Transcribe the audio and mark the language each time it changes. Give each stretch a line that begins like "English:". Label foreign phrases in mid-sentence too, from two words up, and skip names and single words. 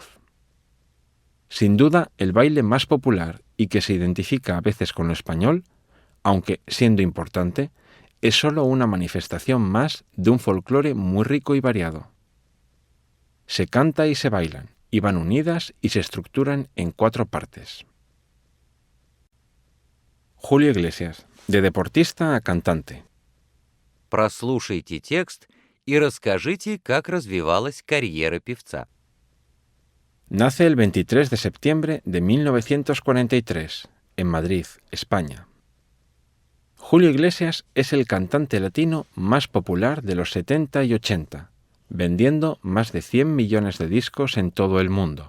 Spanish: Sin duda, el baile más popular y que se identifica a veces con lo español, aunque siendo importante, es solo una manifestación más de un folclore muy rico y variado. Se canta y se bailan, y van unidas y se estructuran en 4 partes. Julio Iglesias, de deportista a cantante.
Russian: Прослушайте текст и расскажите, как развивалась карьера певца.
Spanish: Nace el 23 de septiembre de 1943, en Madrid, España. Julio Iglesias es el cantante latino más popular de los 70 y 80, vendiendo más de 100 millones de discos en todo el mundo.